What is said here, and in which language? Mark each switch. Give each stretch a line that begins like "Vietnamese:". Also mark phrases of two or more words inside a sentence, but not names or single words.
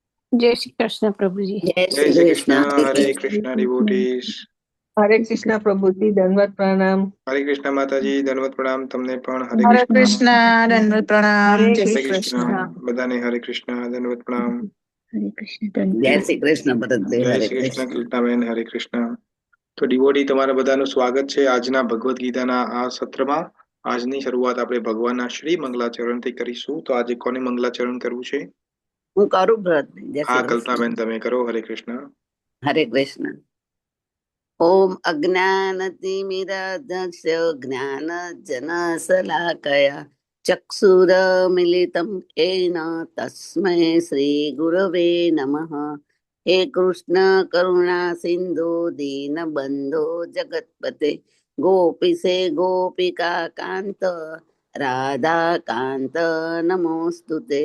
Hindi: जय श्री कृष्ण प्रभु जी। जय जय श्री श्री कृष्ण। कृष्ण। हरे कृष्णा डिवोटीज। हरे कृष्णा प्रभुजी, दंडवत प्रणाम। हरे कृष्णा माताजी, दंडवत प्रणाम
Gujarati: તમને પણ।
Hindi: હરે
Gujarati: હરે કૃષ્ણ। કૃષ્ણ, દંડવત પ્રણામ,
Hindi: हरे
Gujarati: જય જય શ્રી શ્રી કૃષ્ણ. કૃષ્ણ બધાને। હરે કૃષ્ણ, દંડવત પ્રણામ।
Hindi: हरे कृष्ण जय श्री कृष्ण भरतदेव।
Gujarati: જય
Hindi: हरे
Gujarati: શ્રી કૃષ્ણ
Hindi: कृष्ण।
Gujarati: કૃષ્ણાબેન। હરે કૃષ્ણ। તો ડિવોટી તમારા બધાનું સ્વાગત છે આજના ભગવદ્ ગીતાના આ સત્રમાં। આજની શરૂઆત આપણે ભગવાનના શ્રી મંગલાચરણથી કરીશું। તો આજે કોને મંગલાચરણ કરવું છે? હું કરું ભરત, જય હા, શ્રી કૃષ્ણ। કલ્પનાબેન તમે કરો। હરે કૃષ્ણ।
Hindi: हरे कृष्ण।
Sanskrit: ओम अज्ञानतिमिरान्धस्य ज्ञानञ्जनशलाकया चक्षुरुन्मीलितं येन तस्मै श्रीगुरवे नमः। हे कृष्ण करुणा सिन्धु दीनबन्धो जगत्पते गोपीसे गोपिका कान्त राधा कान्त नमोऽस्तुते।